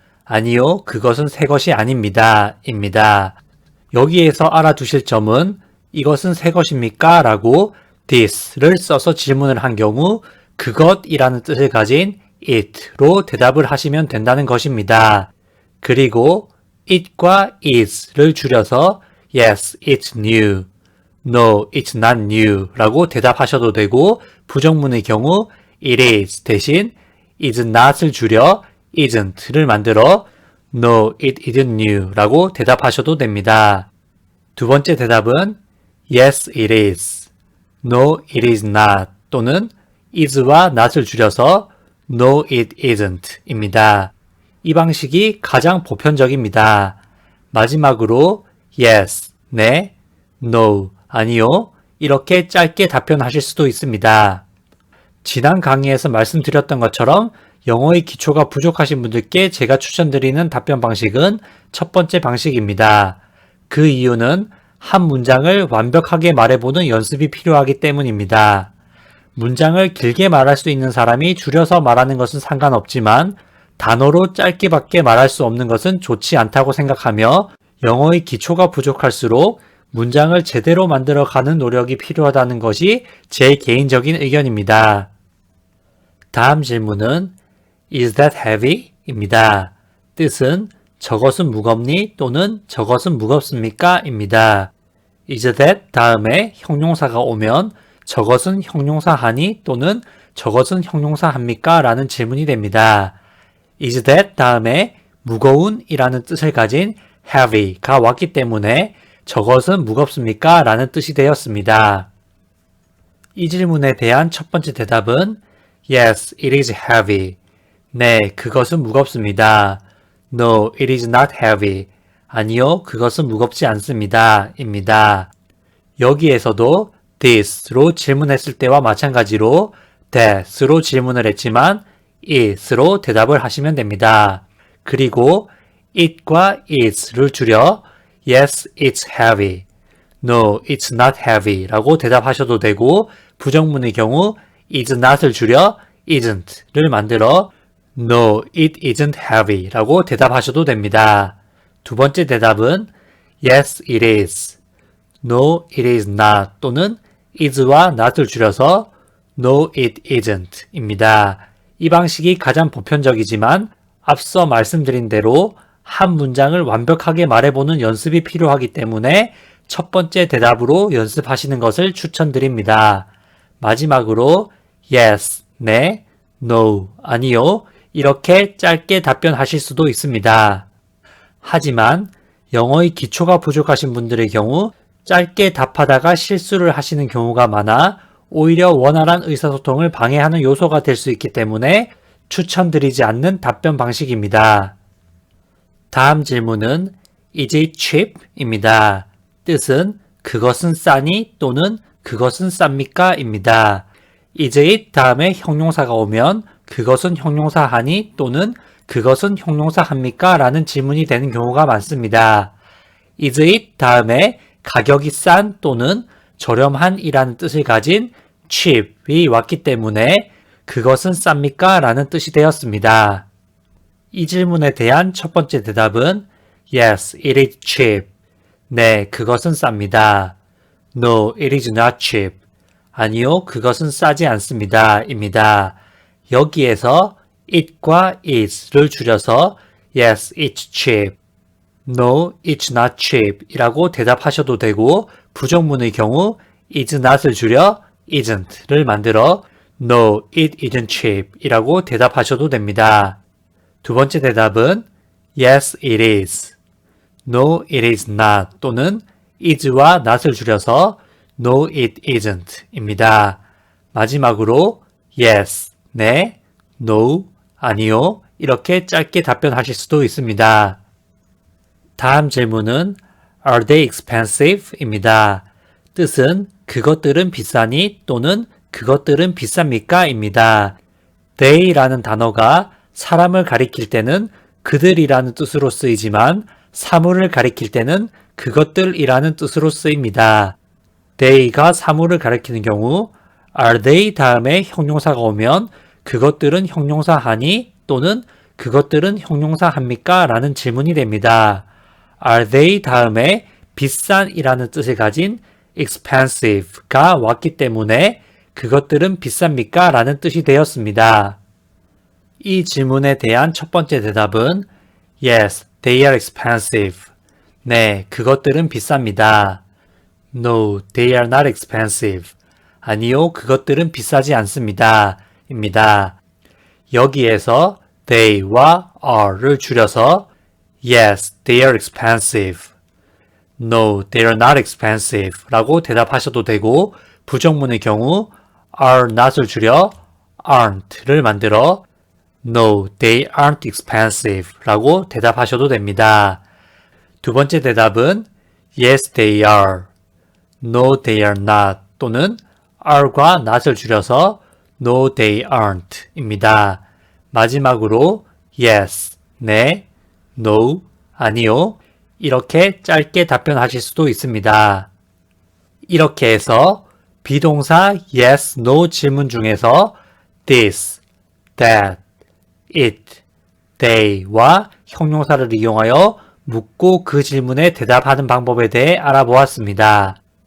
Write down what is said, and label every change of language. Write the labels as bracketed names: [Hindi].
[Korean] 아니요, 그것은 새 것이 아닙니다. 입니다. 여기에서 알아두실 점은 이것은 새 것입니까? 라고 this를 써서 질문을 한 경우 그것이라는 뜻을 가진 it로 대답을 하시면 된다는 것입니다. 그리고 [English] it과 is를 [Korean] 줄여서 [English] yes, it's new. No, it's not new [Korean] 라고 대답하셔도 되고 부정문의 경우 it is 대신 is not을 줄여 isn't를 만들어 [English] No, it isn't new [Korean] 라고 대답하셔도 됩니다. 두 번째 대답은 [English] Yes, it is. No, it is not [Korean] 또는 [English] is와 not을 [Korean] 줄여서 [English] No, it isn't [Korean] 입니다. 이 방식이 가장 보편적입니다. 마지막으로 yes, 네, no, 아니요 이렇게 짧게 답변하실 수도 있습니다. 지난 강의에서 말씀드렸던 것처럼 영어의 기초가 부족하신 분들께 제가 추천드리는 답변 방식은 첫 번째 방식입니다. 그 이유는 한 문장을 완벽하게 말해보는 연습이 필요하기 때문입니다. 문장을 길게 말할 수 있는 사람이 줄여서 말하는 것은 상관없지만 단어로 짧게밖에 말할 수 없는 것은 좋지 않다고 생각하며 영어의 기초가 부족할수록 문장을 제대로 만들어가는 노력이 필요하다는 것이 제 개인적인 의견입니다. 다음 질문은 [English] Is that heavy? [Korean] 입니다. 뜻은 저것은 무겁니? 또는 저것은 무겁습니까? 입니다. [English] Is that [Korean] 다음에 형용사가 오면 저것은 형용사하니? 또는 저것은 형용사합니까? 라는 질문이 됩니다. [English] Is that [Korean] 다음에 무거운 이라는 뜻을 가진 heavy가 왔기 때문에 저것은 무겁습니까? 라는 뜻이 되었습니다. 이 질문에 대한 첫 번째 대답은 [English] Yes, it is heavy. [Korean] 네, 그것은 무겁습니다. [English] No, it is not heavy. [Korean] 아니요, 그것은 무겁지 않습니다. 입니다. 여기에서도 this로 질문했을 때와 마찬가지로 that으로 질문을 했지만 it으로 대답을 하시면 됩니다. 그리고 [English] it과 is를 [Korean] 줄여 [English] Yes, it's heavy. No, it's not heavy [Korean] 라고 대답하셔도 되고 부정문의 경우 is not을 줄여 isn't를 만들어 [English] No, it isn't heavy [Korean] 라고 대답하셔도 됩니다. 두 번째 대답은 [English] Yes, it is. No, it is not [Korean] 또는 [English] is와 not을 [Korean] 줄여서 [English] No, it isn't [Korean] 입니다. 이 방식이 가장 보편적이지만 앞서 말씀드린 대로 한 문장을 완벽하게 말해보는 연습이 필요하기 때문에 첫 번째 대답으로 연습하시는 것을 추천드립니다. 마지막으로 yes, 네, no, 아니요 이렇게 짧게 답변하실 수도 있습니다. 하지만 영어의 기초가 부족하신 분들의 경우 짧게 답하다가 실수를 하시는 경우가 많아 오히려 원활한 의사소통을 방해하는 요소가 될 수 있기 때문에 추천드리지 않는 답변 방식입니다. 다음 질문은 [English] Is it cheap? [Korean] 입니다. 뜻은 그것은 싸니 또는 그것은 쌉니까? 입니다. [English] Is it [Korean] 다음에 형용사가 오면 그것은 형용사하니 또는 그것은 형용사합니까? 라는 질문이 되는 경우가 많습니다. [English] Is it [Korean] 다음에 가격이 싼 또는 저렴한 이라는 뜻을 가진 cheap이 왔기 때문에 그것은 쌉니까? 라는 뜻이 되었습니다. 이 질문에 대한 첫 번째 대답은 [English] Yes, it is cheap. [Korean] 네, 그것은 쌉니다. [English] No, it is not cheap. [Korean] 아니요, 그것은 싸지 않습니다. 입니다. 여기에서 [English] it과 is를 [Korean] 줄여서 [English] Yes, it's cheap. No, it's not cheap [Korean] 이라고 대답하셔도 되고 부정문의 경우 is not을 줄여 isn't를 만들어 [English] No, it isn't cheap [Korean] 이라고 대답하셔도 됩니다. 두 번째 대답은 [English] Yes, it is. No, it is not [Korean] 또는 [English] is와 not을 [Korean] 줄여서 [English] No, it isn't [Korean] 입니다. 마지막으로 Yes, 네, No, 아니요 이렇게 짧게 답변하실 수도 있습니다. 다음 질문은 [English] Are they expensive? [Korean] 입니다. 뜻은 그것들은 비싸니 또는 그것들은 비쌉니까? 입니다. they라는 단어가 사람을 가리킬 때는 그들이라는 뜻으로 쓰이지만 사물을 가리킬 때는 그것들이라는 뜻으로 쓰입니다. they가 사물을 가리키는 경우 [English] are they [Korean] 다음에 형용사가 오면 그것들은 형용사하니 또는 그것들은 형용사합니까? 라는 질문이 됩니다. [English] are they [Korean] 다음에 비싼이라는 뜻을 가진 expensive가 왔기 때문에 그것들은 비쌉니까? 라는 뜻이 되었습니다. 이 질문에 대한 첫 번째 대답은 [English] Yes, they are expensive. [Korean] 네, 그것들은 비쌉니다. [English] No, they are not expensive. [Korean] 아니요, 그것들은 비싸지 않습니다. 입니다. 여기에서 [English] they와 are를 [Korean] 줄여서 [English] Yes, they are expensive. No, they are not expensive [Korean] 라고 대답하셔도 되고 부정문의 경우 are not을 줄여 aren't를 만들어 [English] No, they aren't expensive [Korean] 라고 대답하셔도 됩니다. 두 번째 대답은 [English] Yes, they are. No, they are not [Korean] 또는 [English] are과 not을 [Korean] 줄여서 [English] No, they aren't [Korean] 입니다. 마지막으로 Yes, 네, No, 아니요 이렇게 짧게 답변하실 수도 있습니다. 이렇게 해서 비동사 yes, no 질문 중에서 this, that, it, they와 형용사를 이용하여 묻고 그 질문에 대답하는 방법에 대해 알아보았습니다.